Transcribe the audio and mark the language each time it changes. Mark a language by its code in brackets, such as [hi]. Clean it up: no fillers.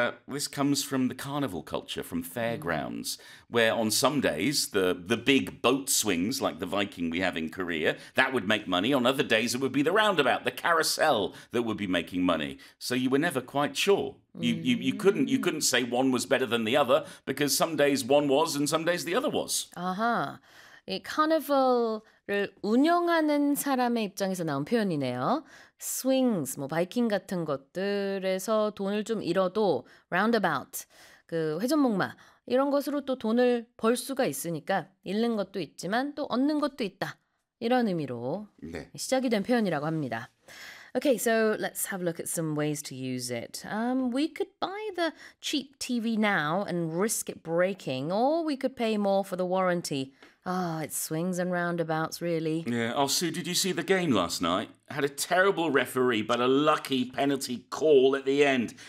[en] this comes from the carnival culture, from fairgrounds, where on some days the big boat swings, like the Viking we have in Korea, that would make money. On other days it would be the roundabout, the carousel, that would be making money. So you were never quite sure. You couldn't say one was better than the other, because some days one was and some days the other was. Uh-huh. [ko] 이 카니발을 운영하는 사람의 입장에서 나온 표현이네요. Swings, 뭐 바이킹 같은 것들에서 돈을 좀 잃어도 roundabout, 그 회전목마 이런 것으로 또 돈을 벌 수가 있으니까 잃는 것도 있지만 또 얻는 것도 있다. 이런 의미로 네. 시작이 된 표현이라고 합니다. [en] Okay, so let's have a look at some ways to use it. We could buy the cheap TV now and risk it breaking, or we could pay more for the warranty. Oh, it swings and roundabouts, really. Yeah. Oh, Sue, did you see the game last night? Had a terrible referee, but a lucky penalty call at the end.